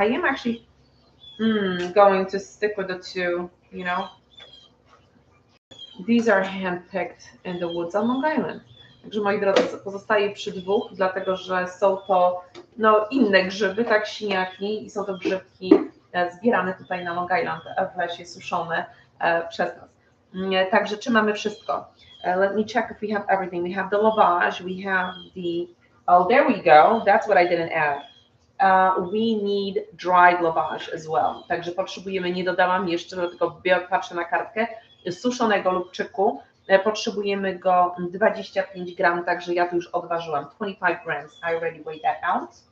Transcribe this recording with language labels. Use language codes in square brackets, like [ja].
[en] I am actually going to stick with the 2, you know. These are handpicked in the woods on Long Island. [pl] Także moi drodzy, pozostaję przy 2, dlatego że są to inne grzyby, tak, siniaki, i są to grzybki zbierane tutaj na Long Island w lesie, suszone przez nas. Także czy mamy wszystko? [en] Let me check if we have everything. We have the lavage, we have the, oh there we go, that's what I didn't add. We need dried lavage as well. [pl] Także potrzebujemy, nie dodałam jeszcze, dlatego patrzę na kartkę, suszonego lubczyku. Potrzebujemy go 25 gram, także ja tu już odważyłam. [en] 25 grams, I already weighed that out.